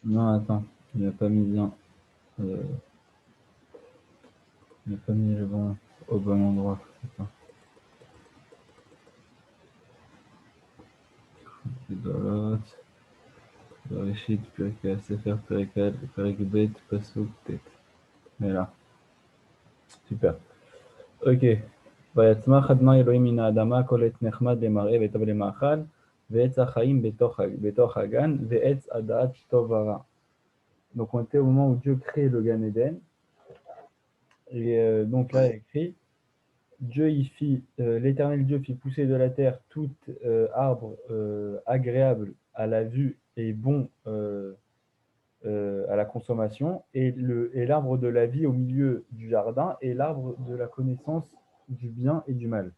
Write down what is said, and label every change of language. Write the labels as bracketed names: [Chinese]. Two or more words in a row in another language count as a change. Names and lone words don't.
[French] Non, attends, il n'a pas mis bien. Euh, il n'a pas mis le bon au bon endroit. Attends. Idolot, Bereshit, Pirkei Sefer, Perek Bet, Pasuk, Tet. Voilà. Super. Ok. [Hebrew] ויצמח אדוני אלוהים מן האדמה כל עץ נחמד למראה וטוב למאכל ועץ החיים בתוך הגן ועץ הדעת טוב ורע. [French] Donc on était au moment où Dieu crée le Gan Eden. Et donc là, il Ouais. écrit Dieu il fit, l'Éternel Dieu fit pousser de la terre tout arbre agréable à la vue et bon à la consommation, et l'arbre de la vie au milieu du jardin, et l'arbre de la connaissance du bien et du mal.